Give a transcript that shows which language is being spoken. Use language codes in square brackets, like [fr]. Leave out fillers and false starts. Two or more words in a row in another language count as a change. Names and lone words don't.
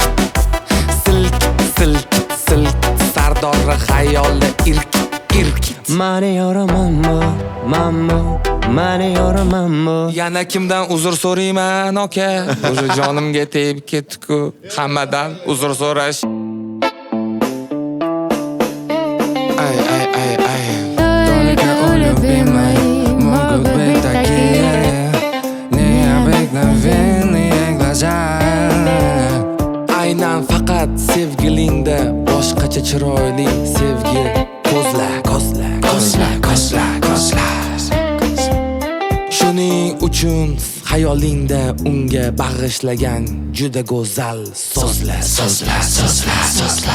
[uz] Silkit, silkit, silkit, sardori xayoli irkit, irkit. Mani yoraman mambo, mani yoraman. Yana kimdan uzr so'rayman, aka? O'sha jonimga tegib ketdi-ku. Hammadan uzr so'rash. [ru] Только у любимой могут быть такие необыкновенные глаза. [uz] Aynan faqat sevgilingda boshqacha chiroyli sevgi ko'zla, ko'zla, ko'zla, ko'zla, ko'zla. Shuning uchun xayolingda unga bag'ishlagan juda go'zal so'zlar, so'zlar, so'zlar, so'zlar.